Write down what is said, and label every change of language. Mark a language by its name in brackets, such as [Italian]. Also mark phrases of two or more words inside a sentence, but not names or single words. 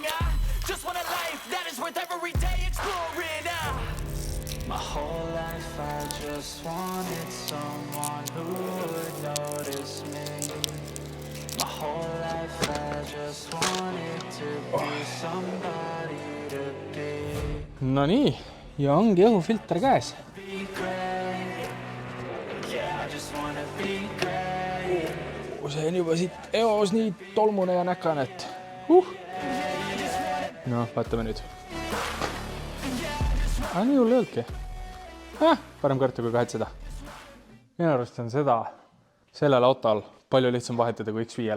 [English] I just want a life that is worth every day exploring. My whole life I just wanted someone who would notice me. My whole life I just wanted to be somebody to be. [Estonian] No nii, ja ongi õhufilter käes. [English] Be great. Yeah, I just wanna be great. [Estonian] See on juba siit eos nii tolmune ja näkane, et No, vaatame nüüd. Nii hull ei olnudki. Parem karta kui kahetseda. Minu arust on seda sellel autol palju lihtsam vahetada kui X5-l.